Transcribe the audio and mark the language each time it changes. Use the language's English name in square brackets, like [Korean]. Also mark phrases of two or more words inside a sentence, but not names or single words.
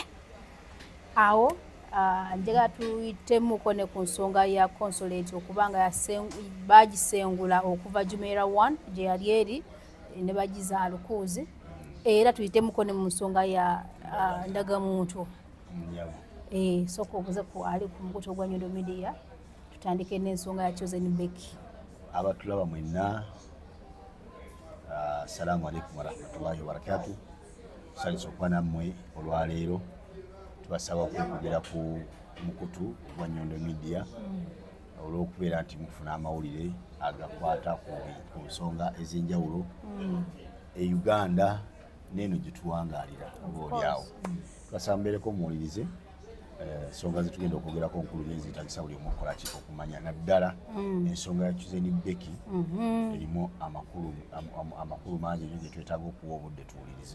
[Ganda] awo njagala tuyitemuko ne ku nsonga ya consulate okubanga bagisengula okuva Jumeirah 1 gye yali eri ne bagiza alukuuzi era tuyitemuko ne mu nsonga ya ndagamuntu soko obuze ku ali ku mukutu ogwa Nyondo Media tutandike n'ensonga ya Chosen Becky. Abatulaba mwenna [Arabic] السلام عليكم ورحمة الله وبركاته. [Ganda] Salisa okuba nammwe olwaleero tubasaba okwekugera ku mukutu gwa Nyondo Media olw'okubeera nti mufuna amawulire agakwata ku nsonga ez'enjawulo e Uganda n'eno gye tuwangaalira obaolyawo tubasaba mbeereko muwulirize ensonga zetugenda okwogerako nkulu nezitagisa buli omu okukola ki okumanya naddala ensonga ya Chosen Becky erimu amakulu mangi nnyo ge twetaaga okuwa obudde tuwulirize.